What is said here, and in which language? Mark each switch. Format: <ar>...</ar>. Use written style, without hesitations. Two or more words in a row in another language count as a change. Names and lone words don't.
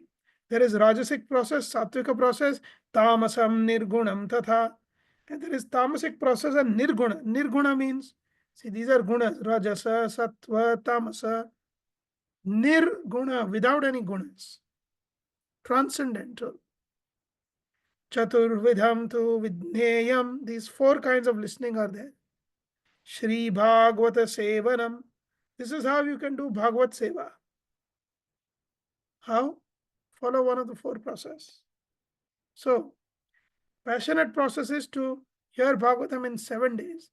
<en>There is Rajasic process, Satvika process,</en> <sa>Tamasam Nirgunam Tatha.</sa> <en>And there is Tamasic process and Nirguna. Nirguna means, see, these are gunas, Rajasa, Sattva, Tamasa. Nirguna, without any gunas. Transcendental.</en> <sa>Chaturvidham tu Vidneyam.</sa> <en>These 4 kinds of listening are there.</en> <sa>Shri Bhagavata Sevanam.</sa> <en>This is how you can do</en> <sa>Bhagavat Seva.</sa> <en>How? Follow one of the four process. So, passionate process is to hear Bhagavatam in 7 days.</en>